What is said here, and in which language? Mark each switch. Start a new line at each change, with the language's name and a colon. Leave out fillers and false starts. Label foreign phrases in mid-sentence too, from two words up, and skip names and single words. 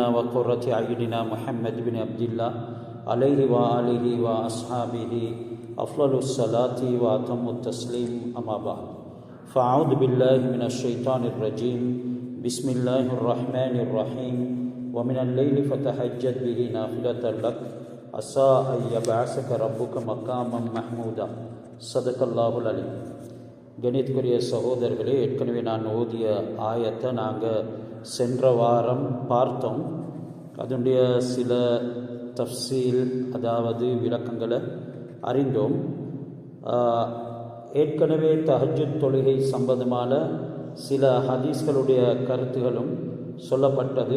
Arabic: وقرة أعيننا محمد بن عبد الله عليه وآله وأصحابه أفضل الصلاة وأتم التسليم أما بعد فأعوذ بالله من الشيطان الرجيم بسم الله الرحمن الرحيم ومن الليل فتهجد به نافلة لك عسى أن يبعثك ربك مقاما محمودا صدق الله العليم.
Tamil: கணித்துக்குரிய சகோதரர்களே, ஏற்கனவே நான் ஓதிய ஆயத்தை நாங்கள் சென்ற வாரம் பார்த்தோம். அதனுடைய சில தஃசீல், அதாவது விளக்கங்களை அறிந்தோம். ஏற்கனவே தஹஜ்ஜுத் தொழுகை சம்பந்தமான சில ஹதீஸ்களுடைய கருத்துகளும் சொல்லப்பட்டது.